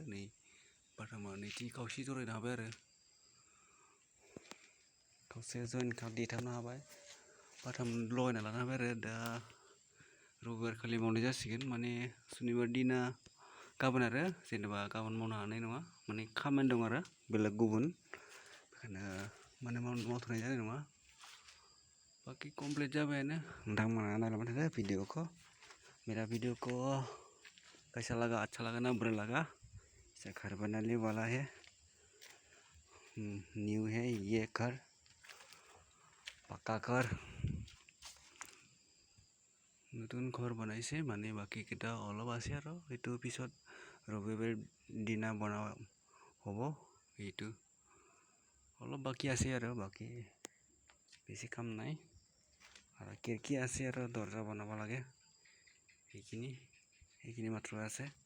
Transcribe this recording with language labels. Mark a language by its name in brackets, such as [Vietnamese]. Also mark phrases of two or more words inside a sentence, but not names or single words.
[Bodo] नै बाथामा नैथि खावसे जरायनो हाबाय आरो खावसे जइन देथाबनो हाबाय, बाथाम लगायना लानो हाबाय आरो दा रबिबार खालि मावनाय जासिगोन। माने सुनिबार दिना गाबोन आरो जेनेबा गाबोन मावनो हानाय नङा, माने खामानि दं आरो बेलेग गुबुन, बेखायनो माने मावथ'नाय जानाय नङा। बाखि कमप्लिट जाबायानो। नोंथांमोना नायलांबाय थादो भिडिअखौ। [Hindi] मेरा वीडियो को कैसा लगा, अच्छा लगा ना बुरा लगा। इसे घर बनाने वाला है, न्यू है ये घर, पक्का घर, [Assamese] নতুন ঘৰ বনাইছে। মানে বাকী কেইটা অলপ আছে আৰু এইটো পিছত ৰবিবাৰ দিনা বনোৱা হ'ব। এইটো অলপ বাকী আছে আৰু বাকী বেছি কাম নাই। আৰু খিৰিকী আছে আৰু দৰ্জা বনাব লাগে, সেইখিনি মাত্ৰ আছে।